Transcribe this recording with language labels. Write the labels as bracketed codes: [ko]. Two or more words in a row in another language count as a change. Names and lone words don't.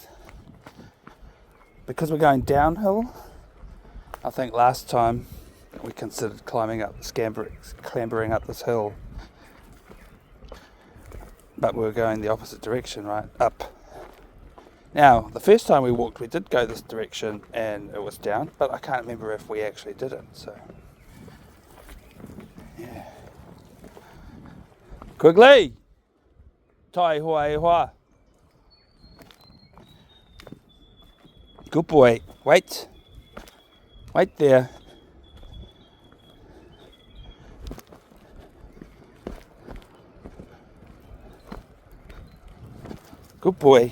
[en] Because we're going downhill, I think last time we considered clambering up this hill. But we were going the opposite direction, right? Up. Now, the first time we walked, we did go this direction and it was down, but I can't remember if we actually did it, so. Yeah. Quigley! [mi] Tai hoa e hoa. [en] Good boy. Wait. Wait there. Good boy.